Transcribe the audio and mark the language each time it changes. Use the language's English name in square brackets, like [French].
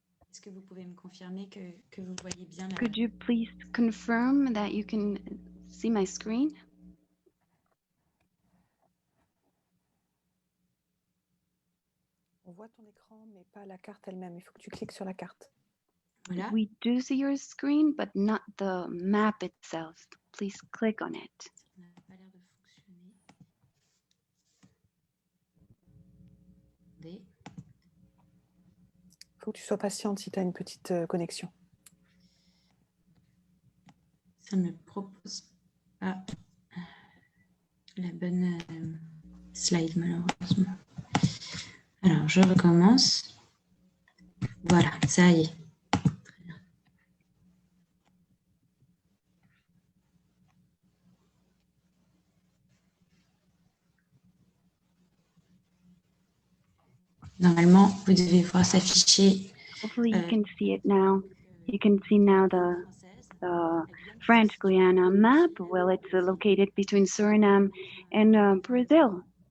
[French] Est-ce que vous pouvez me confirmer que vous voyez bien la... [English] Could you please confirm that you can see my screen? [French] On voit ton écran, mais pas la carte elle-même. Il faut que tu cliques sur la carte. Voilà. [English] We do see your screen, but not the map itself. Please click on it. [French] Ça n'a pas l'air de fonctionner. Attendez. faut que tu sois patiente si tu as une petite connexion. Ça me propose pas la bonne slide, malheureusement. Alors, je recommence. Voilà, ça y est. Très bien. Normalement, vous devez voir s'afficher. [English] Hopefully you can see it now. You can see now the French Guiana map. Well, it's located between Suriname and Brazil.